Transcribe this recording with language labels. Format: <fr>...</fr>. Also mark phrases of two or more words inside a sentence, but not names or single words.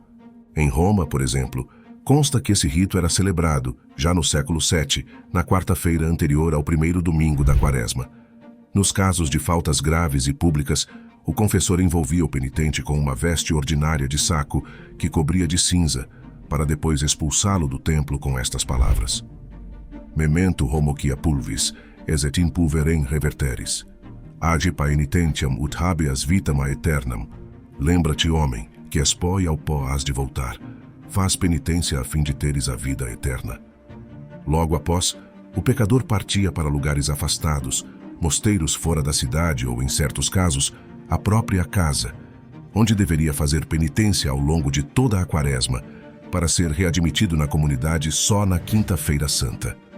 <pt>Em Roma, por exemplo, consta que esse rito era celebrado, já no século VII, na quarta-feira anterior ao primeiro domingo da Quaresma. Nos casos de faltas graves e públicas, o confessor envolvia o penitente com uma veste ordinária de saco que cobria de cinza, para depois expulsá-lo do templo com estas palavras:</pt> <la>Memento homoquia pulvis, es et in pulverem reverteris. Age paenitentiam ut habeas vitam aeternam.</la> <pt>Lembra-te, homem, que és pó e ao pó has de voltar. Faz penitência a fim de teres a vida eterna. Logo após, o pecador partia para lugares afastados, mosteiros fora da cidade ou, em certos casos, a própria casa, onde deveria fazer penitência ao longo de toda a quaresma, para ser readmitido na comunidade só na Quinta-feira Santa.</pt>